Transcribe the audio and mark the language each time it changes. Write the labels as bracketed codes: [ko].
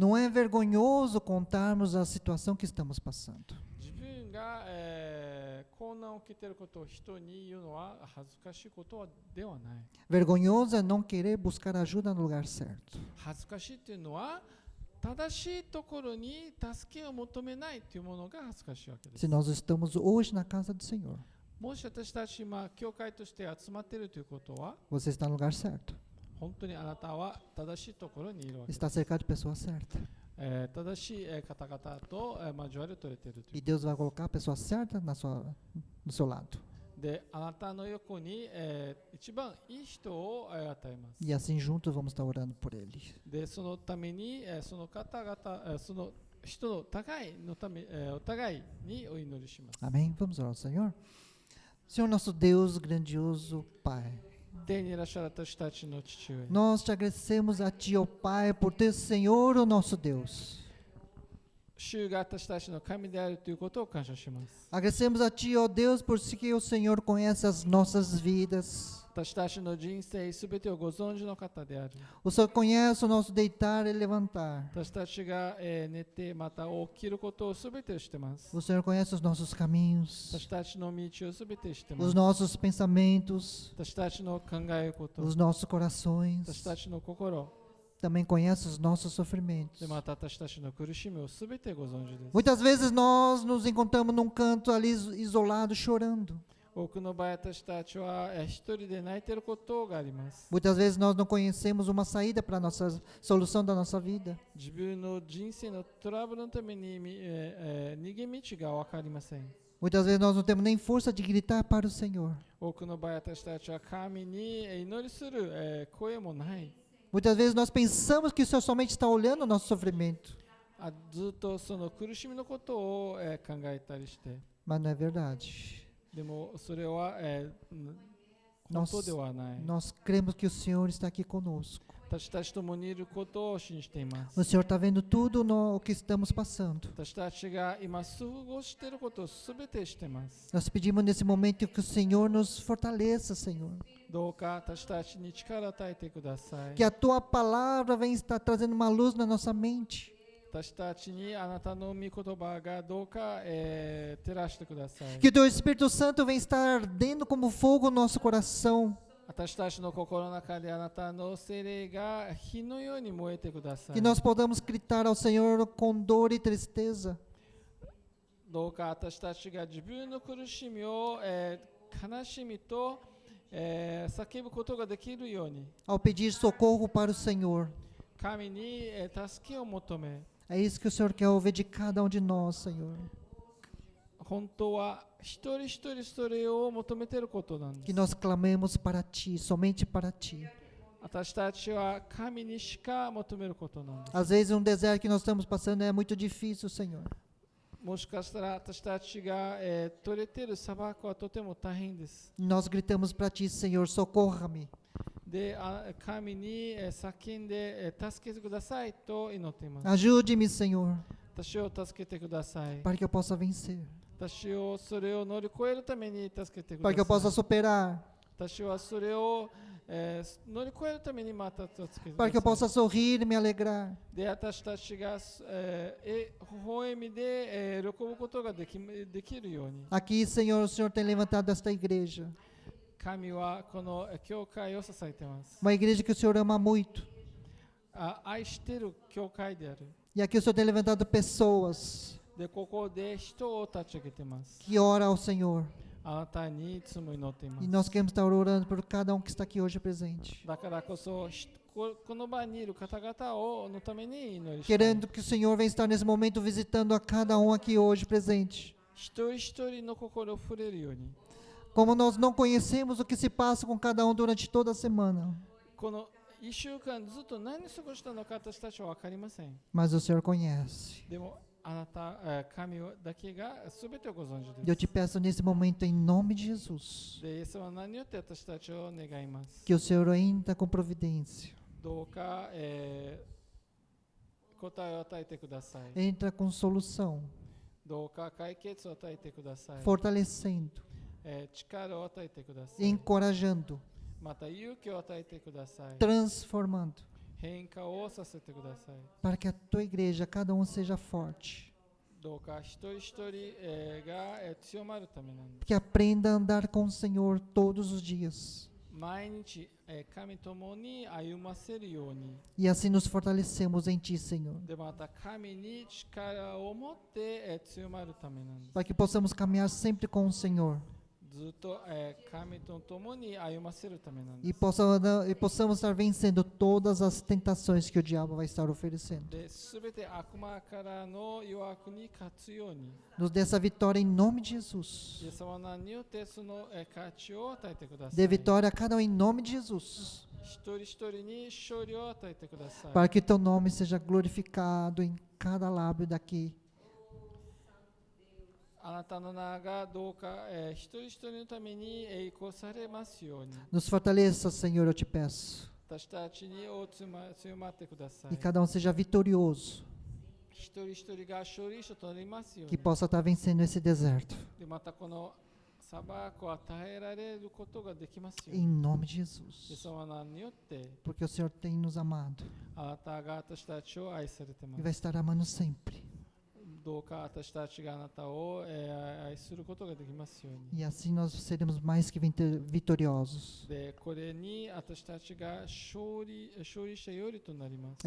[pt] Não é vergonhoso contarmos a situação que estamos passando. [ja] 自分が、困難を受けていることを人に言うのは恥ずかしいことではない。 [pt] Vergonhoso é não querer buscar ajuda no lugar certo. [ja] 恥ずかしいというのは正しいところに助けを求めないというものが恥ずかしいわけです。 [pt] Se nós estamos hoje na casa do Senhor, [ja] もし私たち今教会として集まっているということは [pt] você está no lugar certo. [ja] 本当にあなたは正しいところにいるわけです [pt] Está cercado de pessoas certas. [ja] 正しい方々と交わりを取れているという [pt] Deus vai colocar a pessoa certa no seu lado. [ja] で、あなたの横に、一番いい人を与えます。 [pt] E assim juntos vamos estar orando por Ele. [ja] で、そのために、その方々、その人の互いのため、お互いにお祈りします。 [pt] Amém? Vamos orar ao Senhor. Senhor nosso Deus, grandioso Pai. [ja] 天にいらっしゃる私たちの父上。 [pt] Nós te agradecemos a Ti, ó Pai, por ter Senhor, o nosso Deus. [ja] 主が私たちの神であるということを感謝します。 [pt] Agradecemos a Ti, ó Deus, por que o Senhor conhece as nossas vidas. [ja] 私たちの人生すべてをご存知の方である。 [pt] O Senhor conhece o nosso deitar e levantar. [ja] 私たちが、寝てまた起きることをすべて知ってます。 [pt] O Senhor conhece os nossos caminhos, [ja] 私たちの道をすべて知ってま [pt] os [ja] す。 [pt] nossos pensamentos, [ja] 私たちの考えること、 [pt] os nossos [ja] 私 [pt] corações. [ja] たちの心、 [pt] também conhece os nossos sofrimentos. [ja] でまた私たちの苦しみをすべてご存知です。 [pt] Muitas vezes nós nos encontramos num canto ali isolado, chorando. [ja] 多くの場合私たちは一人で泣いていることがあります。 [pt] Muitas vezes nós não conhecemos uma saída para a nossa solução da nossa vida. [ja] 自分の人生のトラブルのために逃げ道が分かりません。 [pt] Muitas vezes nós não temos nem força de gritar para o Senhor. [ja] 多くの場合私たちは神に祈りする声もない。 [pt] Muitas vezes nós pensamos que o Senhor somente está olhando o nosso sofrimento. [ja] ずっとその苦しみのことを考えたりして。 [pt] Mas não é verdade. [ja] でもそれは本当ではない。 [pt] Nós cremos que o Senhor está aqui conosco. [ja] 私たちと共にいることを信じていま [pt] O [ja] す。 [pt] Senhor está vendo tudo o que estamos passando. [ja] 私たちが今過ごしていることをすべて知っています。 [pt] Nós pedimos nesse momento que o Senhor nos fortaleça, Senhor. [ja] どうか私たちに力を与えてください。 [pt] Que a Tua palavra venha estar trazendo uma luz na nossa mente. [ja] 私たちにあなたの御言葉がどうか照らしてください。 [pt] Que o Teu Espírito Santo venha estar ardendo como fogo no nosso coração. [ja] 私たちの心の中であなたの聖霊が火のように燃えてください。 [pt] Que nós podamos gritar ao Senhor com dor e tristeza. [ja] どうか私たちが自分の苦しみを、悲しみと、叫ぶことができるように [pt] Ao pedir socorro para o Senhor. [ja] 神に、助けを求め [pt] É isso que o Senhor quer ouvir de cada um de nós, Senhor. [ja] 本当は一人一人それを求めていることなんで [pt] Que [ja] す。 [pt] nós clamemos para Ti, somente para Ti. [ja] 私たちは神にしか求めることなんです。 [pt] Às vezes um deserto que nós estamos passando é muito difícil, Senhor. [ja] もしかしたら私たちが、取れている砂漠はとても大変です。 [pt] Nós gritamos para Ti, Senhor, socorra-me. [ja] で、神に叫んで助けてくださいと祈っています。 [pt] Ajude-me, Senhor, [ja] 私を助けてください。 [pt] para que eu possa vencer, [ja] 私をそれを乗り越えるために助けてく [pt] para que eu [ja] だ [pt] possa [ja] さい。 [pt] superar, [ja] 私はそれを、乗り越えるためにまた助けてく [pt] para que eu [ja] ださ [pt] possa [ja] い。 [pt] sorrir e me alegrar. [ja] で、私たちが、微笑みで、喜ぶことができるように、 [pt] Aqui, Senhor, o Senhor tem levantado esta igreja. [ja] 神はこの教会を支えています。 [pt] Uma igreja que o Senhor ama muito. [ja] 愛している教会である。 [pt] E aqui o Senhor tem levantado pessoas [ja] で、ここで人を立ち上げています。 [pt] que oram ao Senhor. [ja] あなたにいつも祈っていま [pt] E [ja] す。 [pt] nós queremos estar orando por cada um que está aqui hoje presente. [ja] だからこそ、この場にいる方々をのために祈りしたい。 [pt] Querendo que o Senhor venha estar nesse momento visitando a cada um aqui hoje presente. [ja] 一人一人の心を触れるように。 [pt] Como nós não conhecemos o que se passa com cada um durante toda a semana. [ja] この1週間ずっと何過ごしたのか私たちは分かりません。 [pt] Mas o Senhor conhece. [ja] でもあなた、神だけが全てをご存知 [pt] E eu [ja] で [pt] te peço nesse momento, em nome de Jesus, [ja] す。で、イエスは何によって私たちを願います。 [pt] que o Senhor entra com providência. [ja] どうか、答えを与えてください。 [pt] Entra com solução, [ja] どうか解決を与えてください。 [pt] fortalecendo, [ja] 力を与えてください。 [pt] encorajando, [ja] また勇気を与えてください。 [pt] transformando, [ja] 変化をさせてください。 [pt] para que a tua igreja, cada um seja forte, [ja] どうか一人一人、が、強まるためなんです。 [pt] que aprenda a andar com o Senhor todos os dias. [ja] 毎日、神ともに歩ませるように。 [pt] E assim nos fortalecemos em Ti, Senhor, [ja] でまた神に力を持って、強まるためなんです。 [pt] para que possamos caminhar sempre com o Senhor [ja] ずっと、神と共に歩ませるためなんで [pt] e [ja] す。 [pt] possamos estar vencendo todas as tentações que o diabo vai estar oferecendo. [ja] で、すべて悪魔からの誘惑に勝つように、 [pt] Nos dê essa vitória em nome de [ja] イエ [pt] Jesus. [ja] ス様の名によってその、価値を与えてくださ [pt] Dê [ja] い。 [pt] vitória a cada um em nome de Jesus, [ja] 一人一人に勝利を与えてください。 [pt] para que Teu nome seja glorificado em cada lábio daqui. [ja] あなたの名がどうか、一人一人のために栄光されますように、 [pt] Nos fortaleça, Senhor, eu te peço. [ja] 私たちに強まってください [pt] E。 cada um seja vitorioso, [ja] 一人一人が勝利者となりますよう [pt] que [ja] に。 [pt] possa estar vencendo esse deserto. [ja] でまたこの砂漠を与えられることができますよう [pt] Em [ja] に。 [pt] nome de [ja] イエ [pt] Jesus. [ja] ス様の名によって [pt] Porque o Senhor tem nos amado [ja] あなたが私たちを愛されてま [pt] e vai [ja] す。 [pt] estar amando sempre. [ja] どうか私たちがあなたを、愛することができますように。 [pt] E assim nós seremos mais que vitoriosos. [ja] で、これに私たちが勝利者よりとなります。